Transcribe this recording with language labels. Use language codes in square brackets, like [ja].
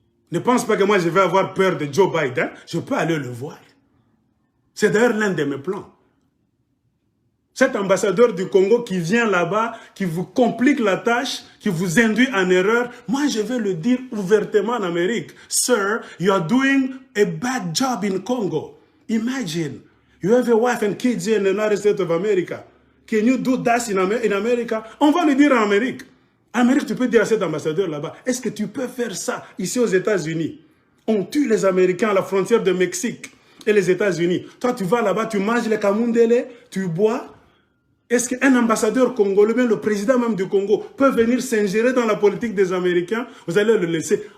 [fr] Ne pense pas que moi, je vais avoir peur de Joe Biden. Je peux aller le voir. C'est d'ailleurs l'un de mes plans. Cet ambassadeur du Congo qui vient là-bas, qui vous complique la tâche, qui vous induit en erreur, moi je vais le dire ouvertement en Amérique. [en] Sir, you are doing a bad job in Congo. Imagine, you have a wife and kids in the United States of America. Can you do that in America? [fr] On va le dire en Amérique. En Amérique, tu peux dire à cet ambassadeur là-bas, est-ce que tu peux faire ça ici aux États-Unis? On tue les Américains à la frontière de Mexique et les États-Unis. Toi, tu vas là-bas, tu manges les kamundele, tu bois. Est-ce qu'un ambassadeur congolais, bien le président même du Congo, peut venir s'ingérer dans la politique des Américains? Vous allez le laisser.